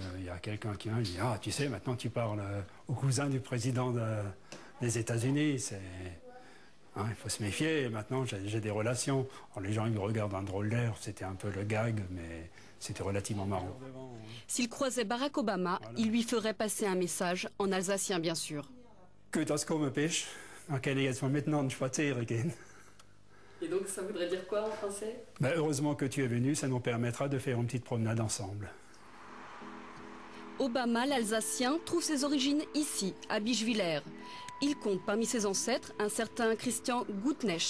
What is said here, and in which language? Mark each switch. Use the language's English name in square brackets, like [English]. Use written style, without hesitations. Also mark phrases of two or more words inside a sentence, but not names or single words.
[French] Il y a quelqu'un qui me dit « Ah, tu sais, maintenant tu parles au cousin du président des États-Unis. Hein, il faut se méfier. Et maintenant, j'ai des relations. » Alors, les gens, ils me regardent d'un drôle d'air. C'était un peu le gag, mais c'était relativement marrant. S'il croisait Barack Obama, il lui ferait passer un message en alsacien, bien sûr. [Swiss German] Que das kommen bist, dann kann ich jetzt mal miteinander spazieren gehen. [French] Et donc ça voudrait dire quoi en français? Heureusement que tu es venu, ça nous permettra de faire une petite promenade ensemble. Obama, l'Alsacien, trouve ses origines ici, à Bischwiller. Il compte parmi ses ancêtres un certain Christian Gutknecht.